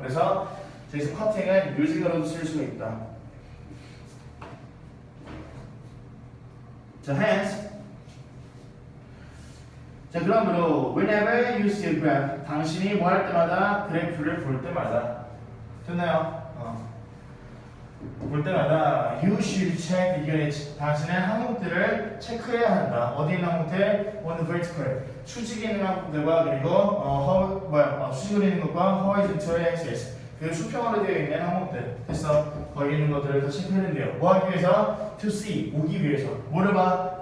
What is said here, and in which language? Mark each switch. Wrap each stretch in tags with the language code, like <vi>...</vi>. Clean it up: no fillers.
<ko>그래서 여기서 커팅은 뮤직으로도 쓸 수가 있다.</ko> <en>자, hence.</en> <ko>자, 그러므로</ko> <en>whenever you see a graph,</en> <ko>당신이 뭐 할 때마다 그래프를 볼 때마다 됐나요? 볼 때마다</ko> <en>you should check the units.</en> <ko>당신의 항목들을 체크해야 한다. 어디 있는 항목들?</ko> <en>on the vertical.</en> <ko>수직에 있는 항목들과 그리고 수직으로 있는 것과</ko> <en>horizontal axis.</en> <ko>그 수평으로 되어 있는 항목들. 됐어? 거기 있는 것들을 다 체크해야 된대요. 뭐 하기 위해서?</ko> <en>to see.</en> <ko>보기 위해서. 뭐를 봐?</ko>